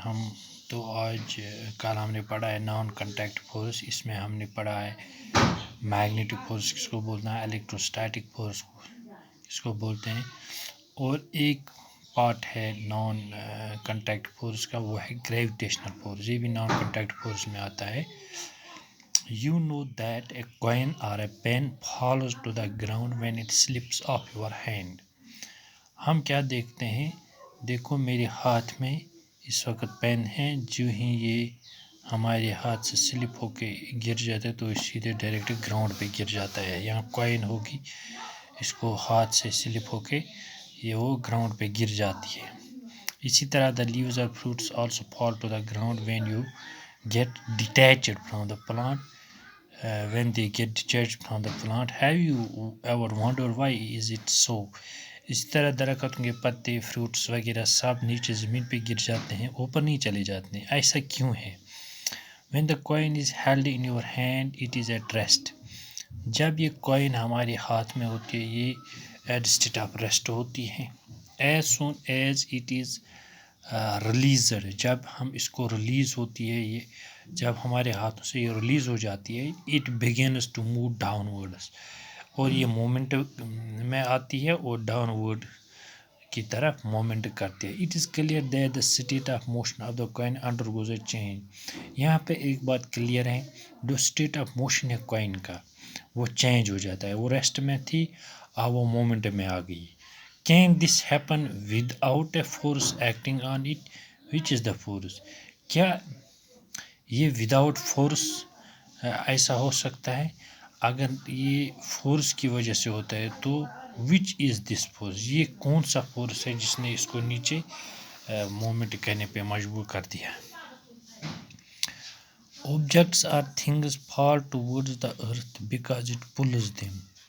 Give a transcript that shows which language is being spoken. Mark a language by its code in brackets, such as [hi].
[ur] ہم تو آج کل ہم نے پڑھا ہے نان کنٹیکٹ فورس. اس میں ہم نے پڑھا ہے میگنیٹک فورس کس کو بولنا ہے، الیکٹروسٹیٹک فورس کس کو بولتے ہیں، اور ایک پارٹ ہے نان کنٹیکٹ فورس کا، وہ ہے گریویٹیشنل فورس. یہ بھی نان کنٹیکٹ فورس میں آتا ہے. [en] You know that a coin or a pen falls to the ground when it slips off your hand. [ur] ہم کیا دیکھتے ہیں، دیکھو میرے ہاتھ میں اس وقت پین ہے، جو ہی یہ ہمارے ہاتھ سے سلپ ہو کے گر جاتا ہے تو یہ سیدھے ڈائریکٹ گراؤنڈ پہ گر جاتا ہے. یہاں کوائن ہوگی، اس کو ہاتھ سے سلپ ہو کے یہ وہ گراؤنڈ پہ گر جاتی ہے. اسی طرح [en] the leaves or fruits also fall to the ground when you get detached from the plant. When they get detached from the plant, have you ever wondered why is it so? [ur] اسی طرح درختوں کے پتے، fruits وغیرہ سب نیچے زمین پہ گر جاتے ہیں، اوپر نہیں چلے جاتے ہیں. ایسا کیوں ہے؟ [en] When the coin is held in your hand, it is at rest. [ur] جب یہ کوئن ہمارے ہاتھ میں ہوتی ہے، یہ [en] at state of rest [ur] ہوتی ہے. [en] As soon as it is released, [ur] جب ہم اس کو ریلیز ہوتی ہے، یہ جب ہمارے ہاتھوں سے یہ ریلیز ہو جاتی ہے، [en] it begins to move downwards, [ur] اور یہ مومنٹ میں آتی ہے اور ڈاؤن ورڈ کی طرف مومنٹ کرتی ہے. [en] It is clear that the state of motion of the coin undergoes a change. [ur] یہاں پہ ایک بات کلیئر ہے، جو اسٹیٹ آف موشن ہے کوائن کا وہ چینج ہو جاتا ہے. وہ ریسٹ میں تھی، اب وہ مومنٹ میں آ گئی. [en] Can this happen without a force acting on it? Which is the force? [ur] کیا یہ وداؤٹ فورس ایسا ہو سکتا ہے؟ اگر یہ فورس کی وجہ سے ہوتا ہے تو [en] which is this force, [ur] یہ کون سا فورس ہے جس نے اس کو نیچے مومنٹ کرنے پہ مجبور کر دیا؟ [en] Objects or things fall towards the earth because it pulls them.